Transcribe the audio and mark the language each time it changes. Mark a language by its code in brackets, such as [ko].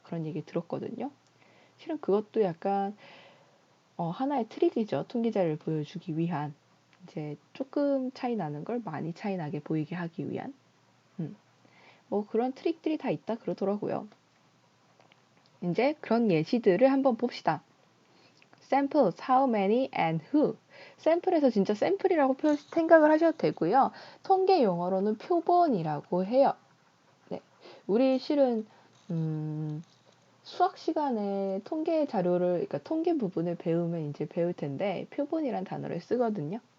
[ko] 그런 얘기 들었거든요. 실은 그것도 약간 하나의 트릭이죠. 통계자를 보여주기 위한 이제 조금 차이 나는 걸 많이 차이 나게 보이게 하기 위한 뭐 그런 트릭들이 다 있다 그러더라고요. 이제 그런 예시들을 한번 봅시다. [en] Samples, how many and who. [ko] 샘플에서 진짜 샘플이라고 생각을 하셔도 되고요. 통계 용어로는 표본이라고 해요. 네, 우리 실은 수학 시간에 통계 자료를, 그러니까 통계 부분을 배우면 이제 배울 텐데 표본이란 단어를 쓰거든요.